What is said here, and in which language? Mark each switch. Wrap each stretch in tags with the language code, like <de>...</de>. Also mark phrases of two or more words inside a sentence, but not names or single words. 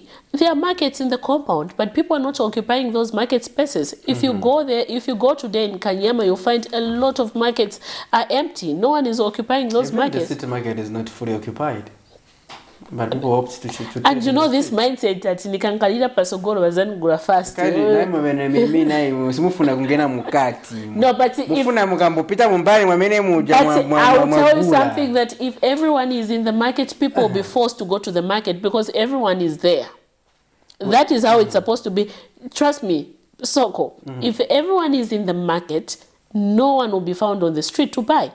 <en>There are markets in the compound, but people are not occupying those market spaces. If you go there, if you go today in Kanyama, you'll find a lot of markets are empty. No one is occupying those markets. The city market is not fully occupied. But people opt to and you know this mindset that</en> <ny>nikankalira pasogoro bazanigura</ny> <en>fast. No, but I'll tell you something, that if everyone is in the market, people will be forced to go to the market because everyone is there. That is how it's supposed to be. Trust me, Soko, if everyone is in the market, no one will be found on the street to buy.</en>